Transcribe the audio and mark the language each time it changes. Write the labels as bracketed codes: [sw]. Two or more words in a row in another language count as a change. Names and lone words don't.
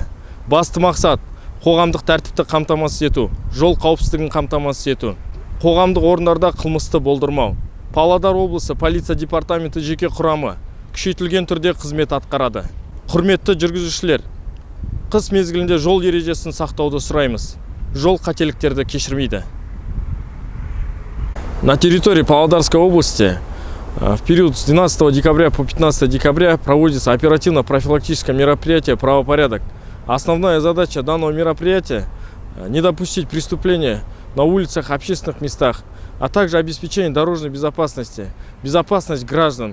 [kk] Басты мақсат қоғамдық тәртіпті қамтамасыз ету, жол қауіпсіздігін қамтамасыз ету, қоғамдық орындарда қылмысты болдырмау. Павлодар облысы полиция департаменті жеке құрамы күшейтілген түрде қызмет атқарады. Құрметті жүргізушілер, қыс мезгілінде жол ережесін сақтауды сұраймыз. Жол қателіктерді кешірмейді. [ru] На территории Павлодарской области в период с 12 декабря по 15 декабря проводится оперативно-профилактическое мероприятие «Правопорядок». Основная задача данного мероприятия – не допустить преступления на улицах, общественных местах, а также обеспечение дорожной безопасности, безопасность граждан.